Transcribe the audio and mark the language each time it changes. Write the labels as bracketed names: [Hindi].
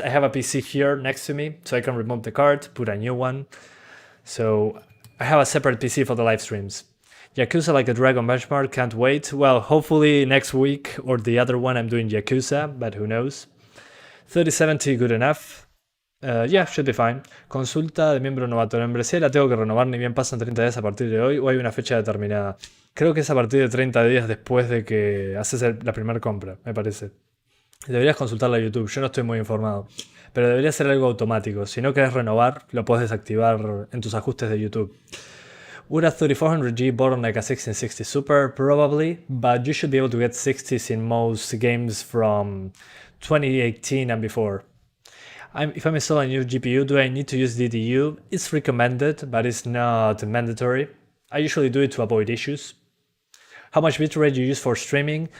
[English] I have a PC here next to me, so I can remove the card, put a new one. So I have a separate PC for the live streams. Yakuza Like a Dragon benchmark, can't wait. Well, hopefully next week or the other one I'm doing Yakuza, but who knows. 3070 good enough. Yeah, should be fine. [Spanish] Consulta de miembro novato. La membresía la tengo que renovar, ni bien pasan 30 días a partir de hoy o hay una fecha determinada. Creo que es a partir de 30 días después de que haces la primera compra, me parece. Deberías consultarla a YouTube, yo no estoy muy informado. Pero debería ser algo automático. Si no querés renovar, lo puedes desactivar en tus ajustes de YouTube. [English] Would a 3400G bottleneck a 1660 Super? Probably, but you should be able to get 60s in most games from 2018 and before. If I'm installing a new GPU, do I need to use DDU? It's recommended, but it's not mandatory. I usually do it to avoid issues. How much bitrate you use for streaming?